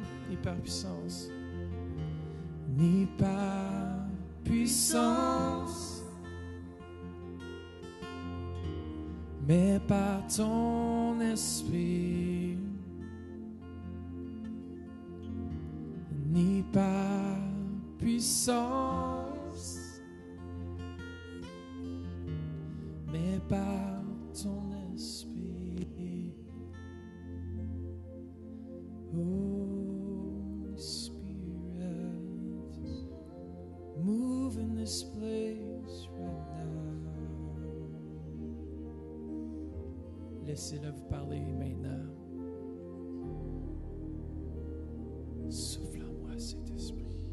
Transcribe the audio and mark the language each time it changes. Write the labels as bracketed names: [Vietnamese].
[French] Ni par puissance, ni par puissance, mais par ton esprit. Ni par puissance, mais par ton esprit. [English] Holy Spirit, move in this place right now. [French] Laissez-le vous parler maintenant. Souffle en moi, Saint-Esprit.